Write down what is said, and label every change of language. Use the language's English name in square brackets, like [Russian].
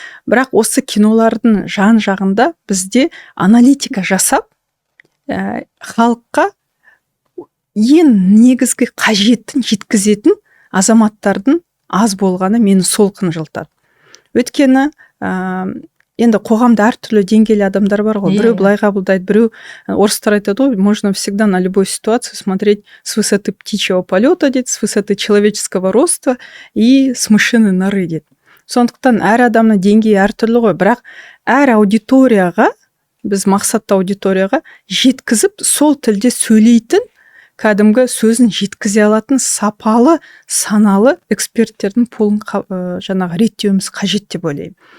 [Kazakh] Бірақ осы кинолардың жан жағында бізде аналитика жасап, халыққа ең негізгі қажетін жеткізетін азаматтардың аз болғаны мені сол қынжылтады. Өйткені енді қоғамда әртүрлі деңгейлі адамдар бар ғой. Біреу былай қабылдайды, біреу, орыстар айтады ғой, [Russian] можно всегда на любой ситуацию смотреть с высоты птичьего полета, [Kazakh] дейді, [Russian] с высоты человеческого роста и с мышиной норы, дейді. [Kazakh] Сондықтан әр адамның деңгейі әртүрлі ғой, бірақ әр аудиторияға, біз мақсатты аудиторияға жеткізіп, сол тілде сөйлейтін, кәдімгі сөзін жеткізе алатын сапалы, саналы эксперттердің полын жаңағы реттеуіміз қажет деп ойлаймын.